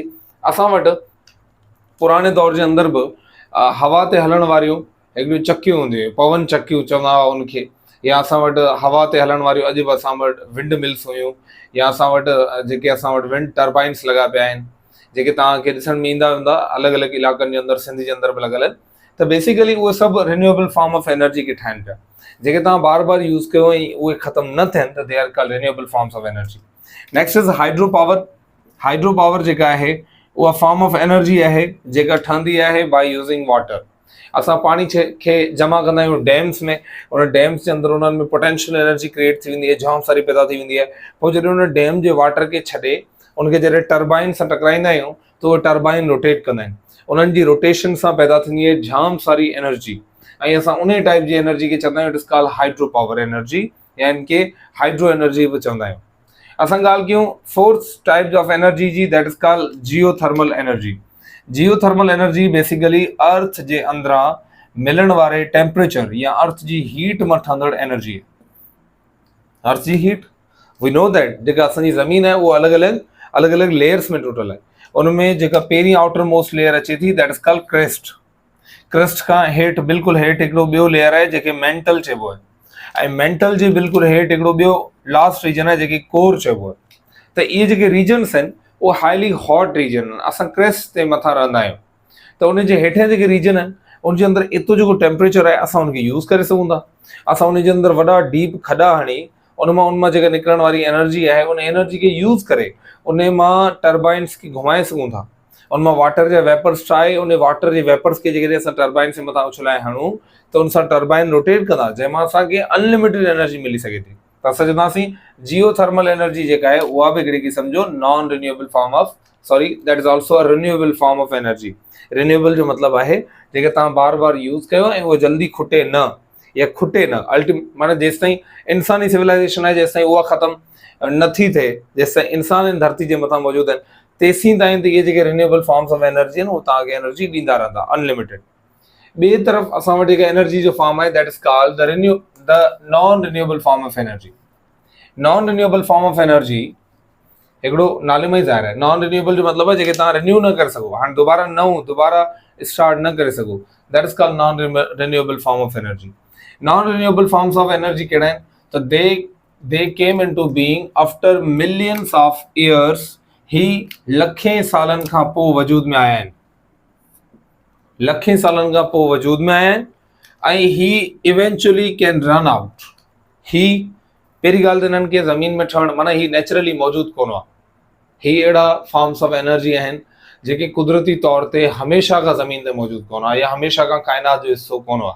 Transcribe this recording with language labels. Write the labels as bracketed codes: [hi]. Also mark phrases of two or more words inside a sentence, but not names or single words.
[sd] असां वटि पुराणे दौर जे अंदरि बि हवा ते हलण वारियूं हिकिड़ियूं चक्कियूं हूंदियूं हुयूं, पवन चक्कियूं चवंदा हुआ उनखे, या असां वटि हवा ते हलण वारियूं अॼु बि असां वटि [en] wind mills [sd] हुयूं, या असां वटि जेके असां वटि [en] wind turbines [sd] लॻा पिया आहिनि जेके तव्हांखे ॾिसण में ईंदा वेंदा अलॻि अलॻि इलाइक़नि जे अंदरि, सिंध जे अंदरि बि लॻल आहिनि। त बेसिकली उहे सभु [en] renewable form of energy [sd] खे ठाहिनि पिया, जेके तव्हां बार बार यूज़ कयो ऐं उहे ख़तमु न थियनि त [en] they are called renewable forms of energy. Next is hydro power. hydro power [sd] जेका आहे उहा [en] form of energy [sd] आहे जेका ठहंदी आहे [en] by using water. [sd] असां पाणी खे जमा कंदा आहियूं डैम्स में, उन डैम्स जे अंदरि उन्हनि में [en] potential energy [sd] क्रिएट थी वेंदी आहे, जाम सारी पैदा थी वेंदी आहे। पोइ जॾहिं उन डैम जे वाटर खे छॾे उनखे जॾहिं टर्बाइन सां टकराईंदा आहियूं त उहे [en] turbine rotate [sd] कंदा आहिनि, उन्हनि जी रोटेशन सां पैदा थींदी आहे जाम सारी एनर्जी, ऐं असां उन टाइप जी एनर्जी खे चवंदा आहियूं [en] it is called hydro power energy, [sd] या इनखे [en] hydro energy [sd] बि चवंदा आहियूं। असां ॻाल्हि कयूं [en] fourth type of energy [sd] जी, [en] that is called geothermal energy. geothermal energy [sd] बेसिकली अर्थ जे अंदरां मिलण वारे टेम्परेचर या अर्थ जी हीट मां ठहंदड़ एनर्जी आहे। अर्थ जी हीट [en] we know that [sd] जेका असांजी ज़मीन आहे उहा अलॻि अलॻि लेयर्स में टोटल आहे। उनमें जेका पहिरीं [en] outer most layer [sd] अचे थी [en] that is called crest. [sd] क्रेस्ट खां हेठि बिल्कुलु हेठि हिकिड़ो ॿियो लेयर आहे जेके मेंटल चइबो आहे, ऐं मेंटल जे बिल्कुलु हेठि हिकिड़ो ॿियो [en] last region [sd] आहे जेके कोर चइबो आहे। त इहे जेके रीजन्स आहिनि उहे [en] highly hot region [sd] आहिनि। असां क्रेस्ट ते मथां रहंदा आहियूं त उनजे हेठियां जेके रीजन आहिनि उनजे अंदरि एतिरो जेको टेम्परेचर आहे असां उनखे यूज़ करे सघूं था। असां उनजे अंदरि वॾा डीप खॾा हणी उनमां जेका निकिरण वारी एनर्जी आहे उन एनर्जी खे यूज़ करे उन मां टर्बाइन्स खे घुमाए सघूं था। उनमां वाटर जा वेपर्स ठाहे उन वाटर जे वेपर्स खे जेकॾहिं असां टर्बाइन जे मथां उछलाए हणूं त उन सां टर्बाइन रोटेट कंदा, जंहिंमां असांखे [en] unlimited energy [sd] मिली सघे थी। त असां चवंदासीं [en] geothermal energy [sd] जेका आहे उहा बि हिकिड़ी क़िस्म जो [en] non renewable form of that is also a renewable form of energy. [sd] रिन्यूएबल जो मतिलबु आहे जेके तव्हां बार बार यूज़ कयो ऐं उहो जल्दी खुटे न या खुटे न, माना जेसि ताईं इंसानी सिविलाइज़ेशन आहे जेसि ताईं उहा ख़तमु नथी थिए, जेसि ताईं इंसान धरती जे मथां मौजूदु आहिनि तेसीं ताईं त इहे जेके [en] renewable forms of energy [sd] आहिनि उहे तव्हांखे एनर्जी ॾींदा रहंदा अनलिमिटेड। ॿिए तरफ़ असां वटि जेका एनर्जी जो फॉर्म आहे [en] that is called the non renewable form of energy. non renewable form of energy [sd] हिकिड़ो नाले में ई ज़ाहिर आहे। [en] non renewable [sd] जो मतिलबु आहे जेके तव्हां रिन्यू न करे सघो, हाणे दोबारा स्टार्ट न करे सघो, [en] That is called non renewable form of energy. non renewable forms of energy [sd] कहिड़ा आहिनि त [en] they came into being after millions of years. [sd] ही लखें सालनि खां पोइ वजूद में आया आहिनि, लखें सालनि खां पोइ वजूद में आया आहिनि, ऐं ही [en] eventually can run out. [sd] ही पहिरीं ॻाल्हि त हिननि खे ज़मीन में ठहणु माना ही नेचुरली मौजूदु कोन हुआ। ही अहिड़ा [en] forms of energy [sd] आहिनि जेके कुदरती तौर ते हमेशह खां ज़मीन ते मौजूदु कोन हुआ या हमेशह खां काइनात जो हिसो कोन हुआ।